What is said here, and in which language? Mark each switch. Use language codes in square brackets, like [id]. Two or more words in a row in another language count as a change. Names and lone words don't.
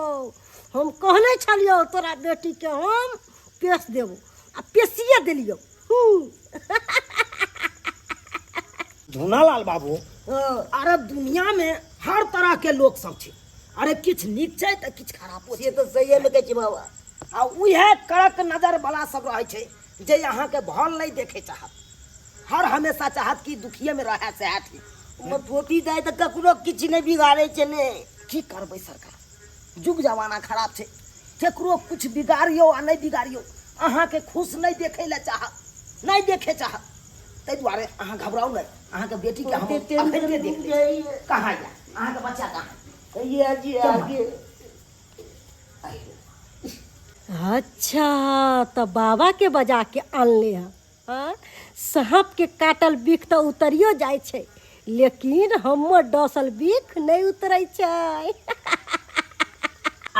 [mai] हम कहले छलियो तोरा बेटी के हम पेश देबो, आ पेशिए देलियो। धुनालाल बाबू अरे दुनिया में हर तरह के लोग सब छै, अरे किछ नीक छै त किछ खराबो छै। से तो सही में कहै छी बाबा। आ उहे कड़क नजर वाला सब रहे छै जे यहाँ के भल नहीं देखे चाहत, हर हमेशा चाहत कि दुखिए में रहे से ठीक। फोफी दाई त ककरो किछ नहीं बिगाड़े छै ने। की करबै सरकार, जुग जमाना खराब छै, केकरो कुछ बिगाड़ियो आ नहीं बिगाड़ियो अहाँ के खुश नहीं देखे ले चाहत, नहीं देखे चाहत। तै दुआरे अहाँ घबराउ नहीं, अहाँ के बेटी के हम अखने देख ले। कहाँ या अहाँ के बच्चा कहाँ? ये जी आगे अच्छा तो बाबा के बजा के आनले हैं। सांप के काटल बिख तो उतरियो जाय छै, लेकिन हमर डसल बिख नहीं उतरै छै।